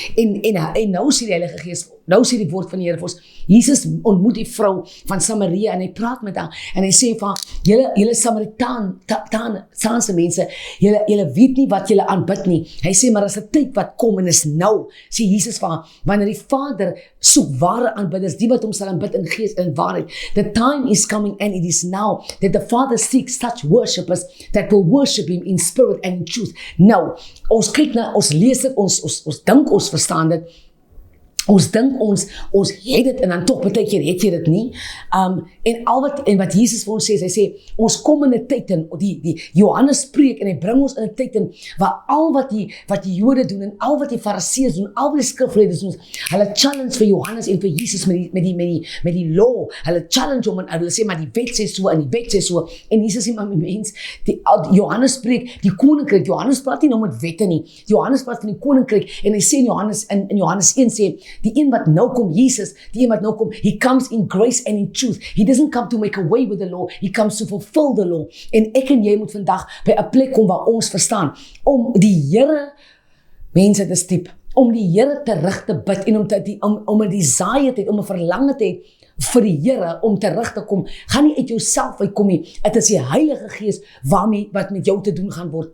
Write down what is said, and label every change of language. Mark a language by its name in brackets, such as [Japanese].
[Afrikaans] En nou sê die Heilige Gees, nou sê die woord van die Here vir ons, Jesus ontmoet die vrou van Samaria, en hy praat met haar, en hy sê van, julle Samaritaanse mense, julle weet nie wat julle aanbid nie. Hy sê, maar as 'n tyd wat kom, en is nou, sê Jesus van, wanneer die Vader soek ware aanbidders, die wat hom sal aanbid in gees en waarheid. [English] The time is coming, and it is now, that the Father seeks such worshippers that will worship him in spirit and in truth. [Afrikaans] Nou, ons kyk na, ons lees dit, ons dink ons verstaan dit, ons dink ons het dit, en dan toch baie keer het jy dit nie. En wat Jesus vir ons sê, hy sê, ons kom in 'n tyd in, die Johannes preek, en hy bring ons in 'n tyd in, waar al wat die Jode doen, en al wat die Fariseërs doen, al wat die skrifgeleerdes doen, hulle challenge vir Johannes en vir Jesus met die law, hulle challenge hom, en hulle sê, maar die wet sê so, en die wet sê so, en Jesus sê, maar mens, Johannes preek, die koninkryk, Johannes praat nie nou met wette nie, Johannes praat van die koninkryk, en hy sê in Johannes 1 sê, die een wat nou kom, Jesus, die een wat nou kom, [English] he comes in grace and in truth. He doesn't come to make away with the law, he comes to fulfill the law. [Afrikaans] En ek en jy moet vandag by 'n plek kom waar ons verstaan, om die Here, mense, dit is diep, om die Here terug te bid, en om 'n desire te hê, om 'n verlange te hê, vir die Here, om terug te kom, gaan nie uit jouself uitkom nie, het is die Heilige Gees, wat met jou te doen gaan word.